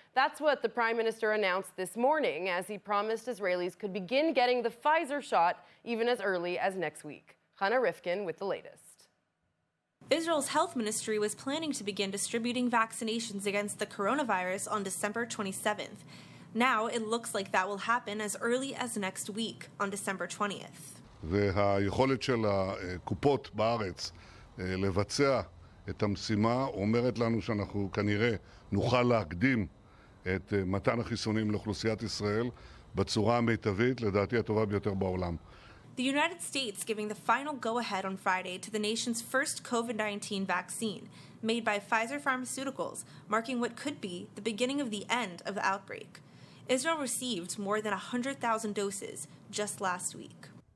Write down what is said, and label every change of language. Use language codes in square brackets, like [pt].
[en] That's what the Prime Minister announced this morning as he promised Israelis could begin getting the Pfizer shot even as early as next week. Hannah Rifkin with the latest. Israel's health ministry was planning to begin distributing vaccinations against the coronavirus on December 27th. Now it looks like that will happen as early as next week, on December 20th. [he] והיכולת של הקופות בארץ לבצע את המשימה אומרת לנו שאנחנו כנראה נוכל להקדים את מתן החיסונים לאוכלוסיית ישראל בצורה המיטבית, לדעתי הטובה ביותר בעולם. [en] The United States giving the final go-ahead on Friday to the nation's first COVID-19 vaccine, made by Pfizer Pharmaceuticals, marking what could be the beginning of the end of the outbreak. Israel received more than 100,000 doses just last week.